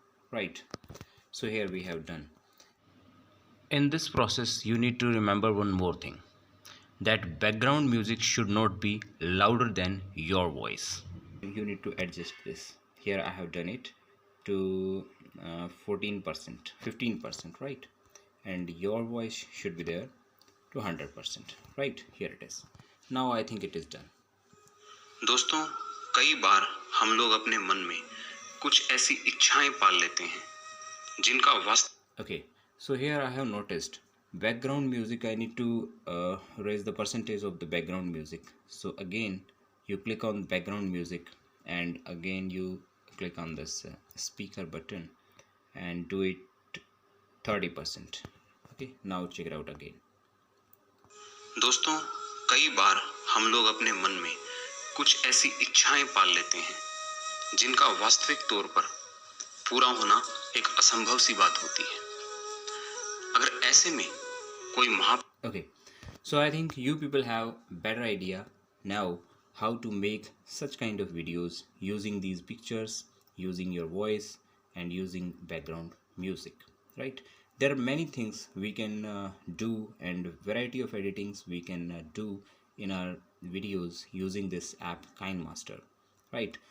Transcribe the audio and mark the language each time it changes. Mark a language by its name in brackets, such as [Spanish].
[English] Right, so here we have done. In this process you need to remember one more thing, that background music should not be louder than your voice. You need to adjust this. Here I have done it to 14%, 15%, right? And your voice should be there to 100%, right? Here it is. Now I think it is done. [Hindi] दोस्तों, कई बार हम लोग अपने मन में कुछ ऐसी इच्छाएं पाल लेते हैं जिनका वास्तव [English] Okay, so here I have noticed background music. I need to raise the percentage of the background music. So again you click on background music, and again you click on this speaker button and do it 30%. Okay, now check it out again. [Hindi] दोस्तों, कई बार हम लोग अपने मन में कुछ ऐसी इच्छाएं पाल लेते हैं जिनका वास्तविक तौर पर पूरा होना एक असंभव सी बात होती है। अगर ऐसे में कोई [English] Okay, so I think you people have better idea now how to make such kind of videos using these pictures, using your voice, and using background music, right? There are many things we can do, and variety of editings we can do in our videos using this app KINEMASTer, right?